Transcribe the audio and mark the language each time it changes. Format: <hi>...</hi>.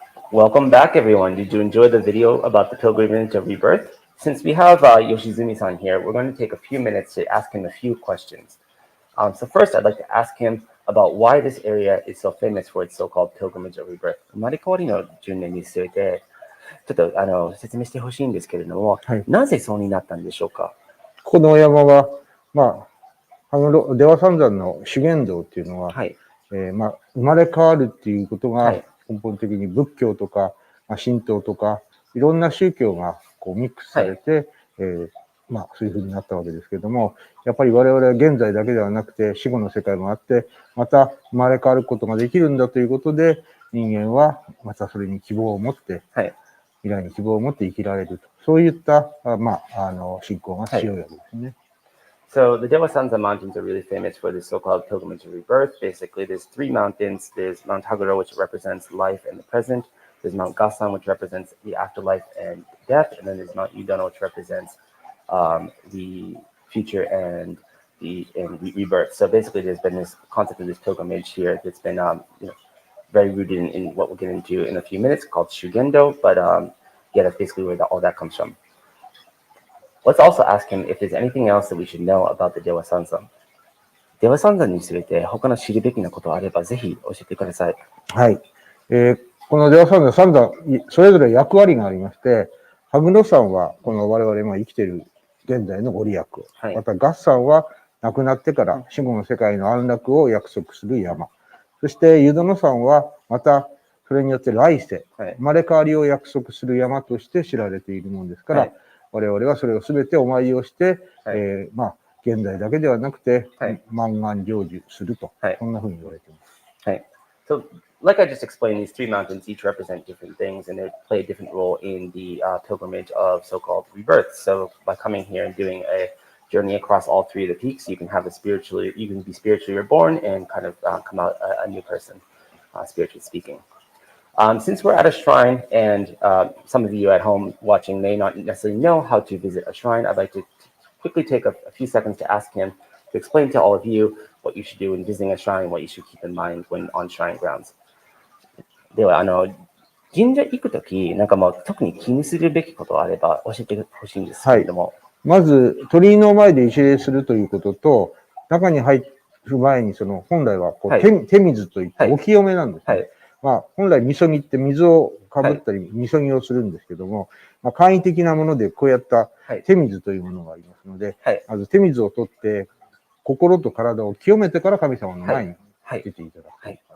<en>Welcome back, everyone. Did you enjoy the video about the pilgrimage of rebirth? Since we have Yoshizumi-san here, we're going to take a few minutes to ask him a few questions. So first, I'd like to ask him about why this area is so famous for its so-called pilgrimage of rebirth.</en> <ja>生まれ変わりの10年に据えて、ちょっと説明してほしいんですけれども、はい、なぜそうになったんでしょうか？この山は、出羽三山の修験道っていうのは、はい、生まれ変わるっていうことが根本的に仏教とか、神道とか、いろんな宗教がこうミックスされて、まあそういう風になったわけですけども、やっぱり我々は現在だけではなくて死後の世界もあって、また生まれ変わることができるんだということで、人間はまたそれに希望を持って、未来に希望を持って生きられると。そういった、まあ、信仰が強いわけですね。</ja> <en>So the Dewa Sanzan Mountains are really famous for this so-called pilgrimage of rebirth. Basically, there's three mountains. There's Mount Haguro, which represents life and the present. There's Mount Gasan, which represents the afterlife and death. And then there's Mount Yudono, which represents the future and rebirth. So basically, there's been this concept of this pilgrimage here that's been very rooted in what we'll get into in a few minutes, called Shugendo. But yeah, that's basically where all that comes from. Let's also ask him if there's anything else that we should know about the Dewa Sanzan.</en> <ja>Dewa Sanzan について他の知るべきなことがあればぜひ教えてください。はい。このデワサンザン、三山、それぞれ役割がありまして、羽黒山はこの我々が生きている現在のご利益を、また合山は亡くなってから死後の世界の安楽を約束する山。そして湯殿山はまたそれによって来世、生まれ変わりを約束する山として知られているものですから、我々はそれをすべてお参りをして、まあ現在だけではなくて、満願成就すると、そんなふうに言われています。はい。</ja> <en>So, like I just explained, these three mountains each represent different things, and they play a different role in the pilgrimage of so-called rebirth. So, by coming here and doing a journey across all three of the peaks, you can be spiritually reborn and kind of come out a new person, spiritually speaking. Since we're at a shrine, and some of you at home watching may not necessarily know how to visit a shrine, I'd like to quickly take a few seconds to ask him to explain to all of you what you should do when visiting a shrine, what you should keep in mind when on shrine grounds.</en> <ja>では、神社行くとき、なんかもう特に気にするべきことがあれば教えてほしいんですけれども。まず、鳥居の前で一礼するということと、中に入る前に、本来はこう、手水といってお清めなんですね。まあ、本来、みそぎって水をかぶったり、みそぎをするんですけども、まあ、簡易的なものでこうやった手水というものがありますので、まず手水を取って、心と体を清めてから神様の前に出ていただく。</ja>